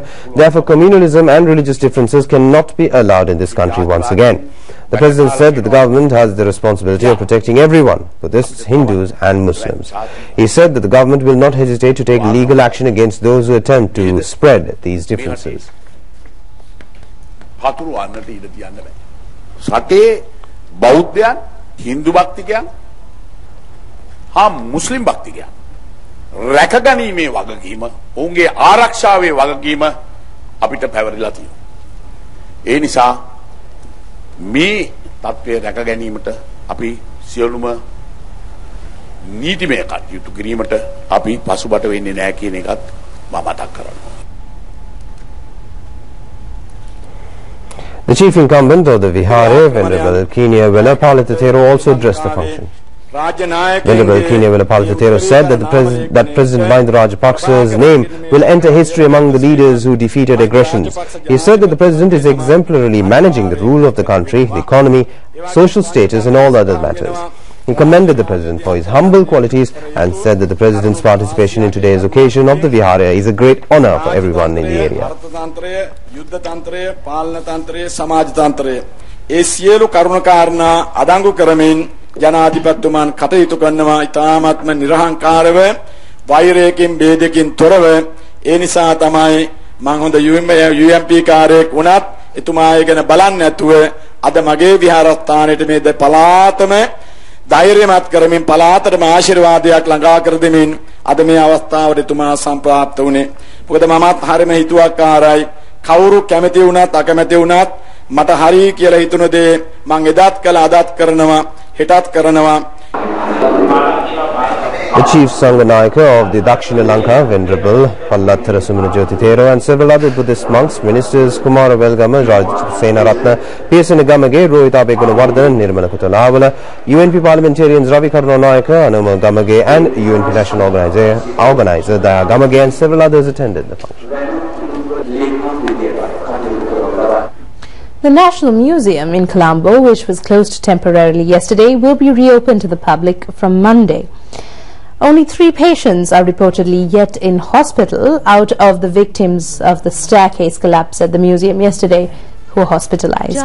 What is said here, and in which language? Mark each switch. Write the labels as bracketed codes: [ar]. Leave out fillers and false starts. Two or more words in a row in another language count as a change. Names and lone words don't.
[en] Therefore, communalism and religious differences cannot be allowed in this country once again. The President said that the government has the responsibility of protecting everyone, Buddhists, Hindus and Muslims. He said that the government will not hesitate to take legal action against those who attempt to spread these differences. [si] බෞද්ධයන් හින්දු භක්තිකයන් හා මුස්ලිම් භක්තිකයන් රැකගැනීමේ වගකීම ඔවුන්ගේ ආරක්ෂාවේ වගකීම අපිට පැවරිලා තියෙනවා. ඒ නිසා මේ තත්ත්වය රැකගැනීමට අපි සියලුම නීතිමය කටයුතු කිරීමට අපි පසුබට වෙන්නේ නැහැ කියන එකත් මම මතක් කරනවා. [en] The chief incumbent of the Vihare, Venerable Kinya Velapalatatero, also addressed the function. Venerable Kinya Velapalatatero said that President Mahinda Rajapaksa's name will enter history among the leaders who defeated aggressions. He said that the President is exemplarily managing the rule of the country, the economy, social status and all other matters. He commended the President for his humble qualities and said that the President's participation in today's occasion of the Vihara is a great honor for everyone in the area. [si] ජනාධිපතිතුමන් කටයුතු කරනවා ඉතාමත්ම නිර්හංකාරව වෛරයකින් ભેදකින් තොරව ඒ නිසා තමයි මම හොඳ UMP කාර්යයක් වුණත් එතුමාය ගැන බලන්නේ නැතුව අද මගේ විහාරස්ථානයේ මේ පලාතම ධෛර්යමත් කරමින් පලාතටම ආශිර්වාදයක් ළඟා කර දෙමින් අද මේ අවස්ථාවට එතුමා සම්ප්‍රාප්ත වුණේ. මොකද මමත් හරිම හිතුවක්කාරයි කවුරු කැමති වුණත් අකමැති වුණත් මට හරි කියලා හිතුන දේ මං එදත් කළා අදත් කරනවා හෙටත් කරනවා. [en] The chief Sanganayaka of the Dakshina Lanka, Venerable Pallathara Sumanajotithero and several other Buddhist monks, ministers Kumara Velgama, Rajasena Ratna, P.S. Gamage, Rohita Begunawardhan, Nirmala Kutalavala, UNP parliamentarians Ravi Karunanayaka, Anuma Gamage and UNP national organizer Daya Gamage and several others attended the function. The National Museum in Colombo, which was closed temporarily yesterday, will be reopened to the public from Monday. Only 3 patients are reportedly yet in hospital out of the victims of the staircase collapse at the museum yesterday who were hospitalized.